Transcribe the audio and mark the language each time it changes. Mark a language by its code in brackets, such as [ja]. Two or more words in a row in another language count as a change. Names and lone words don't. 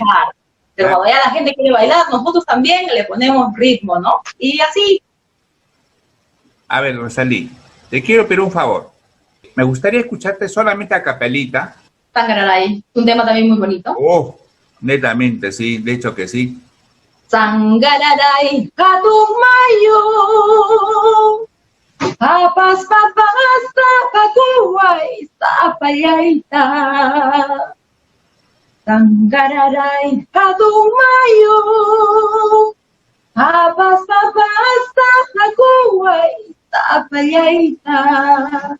[es] Pero cuando ya la gente quiere bailar, nosotros también le ponemos ritmo, ¿no? Y así. A ver, Rosalí, te quiero pedir un favor. Me gustaría escucharte solamente a capelita. Tangararay, un tema también muy bonito. Oh, netamente, sí, de hecho que sí. [qu] Sangararay, Katumayo, papas, papas, tapakuay, tapayaita. Sangararay, Katumayo, papas, papas, tapakuay, tapayaita.